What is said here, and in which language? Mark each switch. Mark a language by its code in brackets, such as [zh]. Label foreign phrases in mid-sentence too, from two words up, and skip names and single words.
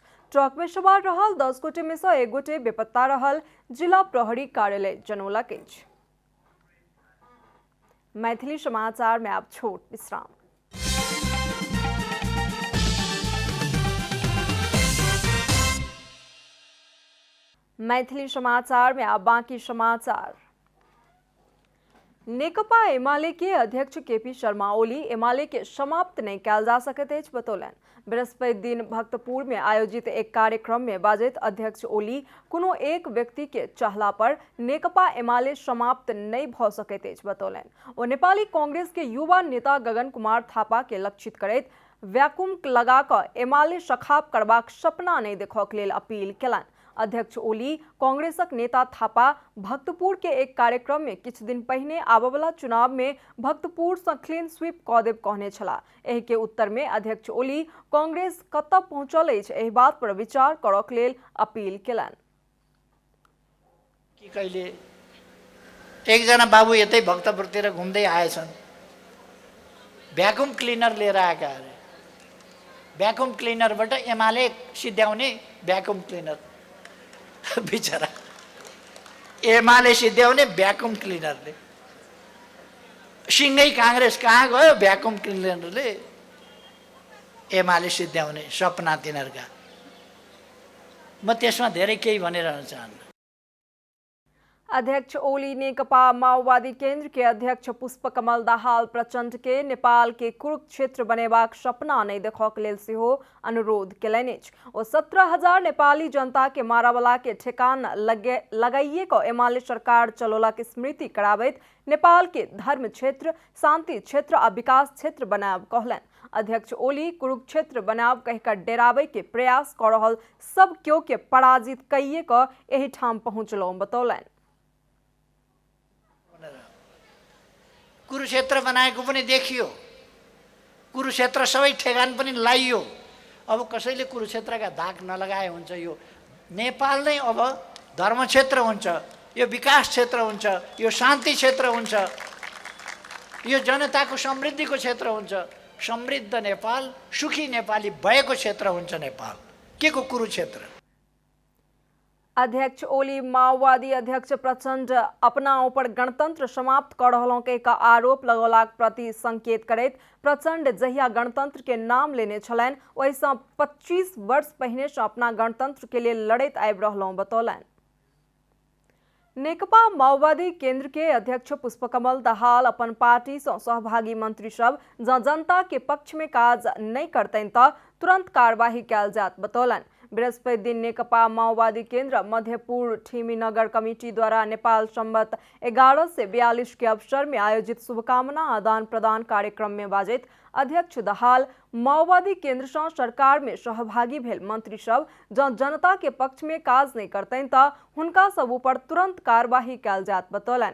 [mai] ट्रक में सवार रहल 10 गोटे में से एक गोटे बेपत्ता रहल जिला प्रहरी कार्यालय जनौलक अछि। मैथिली समाचार में आप छोट विश्राम। मैथिली समाचार में आप बाकी समाचार। नेकपा एमाले के अध्यक्ष केपी शर्मा ओली एमाले के समाप्त नहीं कयल जा सकैत अछि बतौलनि। बृहस्पति दिन भक्तपुर में आयोजित एक कार्यक्रम में बाजैत अध्यक्ष ओली कोनो एक व्यक्ति के चाहला पर नेकपा एमाले समाप्त नहीं भ सकैत अछि बतौलनि। ओ नेपाली कांग्रेस के युवा नेता गगन कुमार थापा के लक्षित करैत वैक्यूम लगा कऽ एमाले सखाप करबाक सपना नहीं देखबाक लेल अपील केलनि। अध्यक्ष ओली कांग्रेसक नेता थापा भक्तपुर के एक कार्यक्रम में किछु दिन पहिने आबयवला चुनाव में भक्तपुर से [en] clean sweep [mai] कऽ देब कहने छलाह। एहि के उत्तर में अध्यक्ष ओली कांग्रेस कतऽ पहुंचल अछि एहि बात पर विचार करक लेल अपील केलनि। [ne] कि कहिले एकजना बाबु यतै भक्तपुरतिर घुम्दै आएछन्, [en] vacuum cleaner [ne] लिएर आएका अरे। [en] vacuum cleanerबाट [ne] एमाले सिद्ध्याउने [en] vacuum cleaner [ne] बिचरा एमाले सिद्ध्याउने [en] vacuum cleanerले [ne] सिँगै काङ्ग्रेस कहाँ गयो? [en] vacuum cleanerले [ne] एमाले सिद्ध्याउने सपना तिनीहरूका। म त्यसमा धेरै केही भनिरहन चाहन्न। [mai] अध्यक्ष ओली नेकपा माओवादी केंद्र के अध्यक्ष पुष्पकमल दाहाल प्रचंड के नेपाल के कुरुक्षेत्र बनेबाक सपना नहीं देखबाक लेल सेहो अनुरोध केलनि अछि। ओ 17,000 नेपाली जनता के मारावला के ठेकान लगाइए को एमाले सरकार चलोला के स्मृति कराबैत नेपाल के धर्म क्षेत्र, शांति क्षेत्र आ विकास क्षेत्र बनाब कहलनि। अध्यक्ष ओली कुरुक्षेत्र बनाब कहिकर डेराबे के प्रयास कर रहल सब क्यों के पराजित कइए क एहि ठाम पहुंचलौं बतौलनि। [ne] कुरुक्षेत्र बनाएको पनि देखियो, कुरुक्षेत्र सबै ठेगान पनि लाइयो। अब कसैले कुरुक्षेत्रका दाग नलगाए हुन्छ। यो नेपाल नै अब धर्म क्षेत्र हुन्छ, यो विकास क्षेत्र हुन्छ, यो शान्ति क्षेत्र हुन्छ, यो जनताको समृद्धिको क्षेत्र हुन्छ। समृद्ध नेपाल, सुखी नेपाली भएको क्षेत्र हुन्छ नेपाल। के को कुरुक्षेत्र? [mai] अध्यक्ष ओली माओवादी अध्यक्ष प्रचंड अपना ऊपर गणतंत्र समाप्त कर रहलों के का आरोप लगौलाक प्रति संकेत करैत प्रचंड जहिया गणतंत्र के नाम लेने छलनि ओहिसँ 25 वर्ष पहिने से अपना गणतंत्र के लिए लड़ैत आबि रहलों बतौलनि। नेकपा माओवादी केंद्र के अध्यक्ष पुष्पकमल दाहाल अपन पार्टी से सहभागी मंत्री सब जनता के पक्ष में काज नहीं करतनि त तुरंत कार्यवाही कयल जात बतौलनि। बृहस्पति दिन नेकपा माओवादी केंद्र मध्यपुर ठिमी नगर कमिटी द्वारा नेपाल संवत 11 से 42 के अवसर में आयोजित शुभकामना आदान प्रदान कार्यक्रम में बाजैत अध्यक्ष दाहाल माओवादी केंद्र से सरकार में सहभागी भेल मंत्री सब जनता के पक्ष में काज नहीं करतनि त हुनका सब ऊपर तुरंत कार्यवाही कयल जात बतौलनि।